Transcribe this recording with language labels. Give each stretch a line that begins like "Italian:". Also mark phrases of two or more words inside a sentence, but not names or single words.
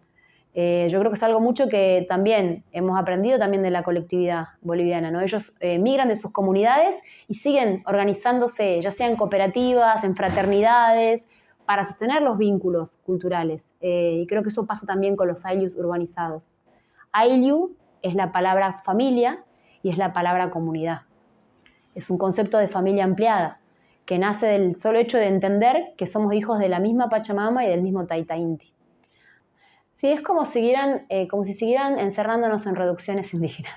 Spanish: Yo creo que es algo mucho que también hemos aprendido también de la colectividad boliviana, ¿no? Ellos migran de sus comunidades y siguen organizándose, ya sea en cooperativas, en fraternidades, para sostener los vínculos culturales. Y creo que eso pasa también con los ayllus urbanizados. Ayllu es la palabra familia y es la palabra comunidad. Es un concepto de familia ampliada que nace del solo hecho de entender que somos hijos de la misma Pachamama y del mismo Taita Inti. Sí, es como si siguieran encerrándonos en reducciones indígenas.